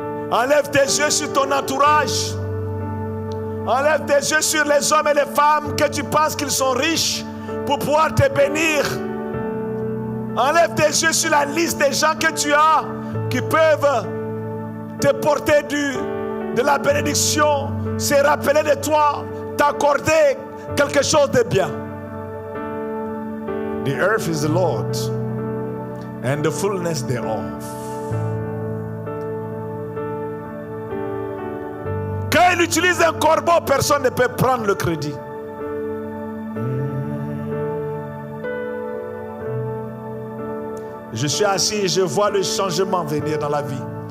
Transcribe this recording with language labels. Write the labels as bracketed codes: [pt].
[fr] Enlève tes yeux sur ton entourage. Enlève tes yeux sur les hommes et les femmes que tu penses qu'ils sont riches pour pouvoir te bénir. Enlève tes yeux sur la liste des gens que tu as qui peuvent te porter de la bénédiction, se rappeler de toi, t'accorder quelque chose de bien. [en] The earth is the Lord and the fullness thereof. [fr] Quand il utilise un corbeau, personne ne peut prendre le crédit. Je suis assis et je vois le changement venir dans la vie.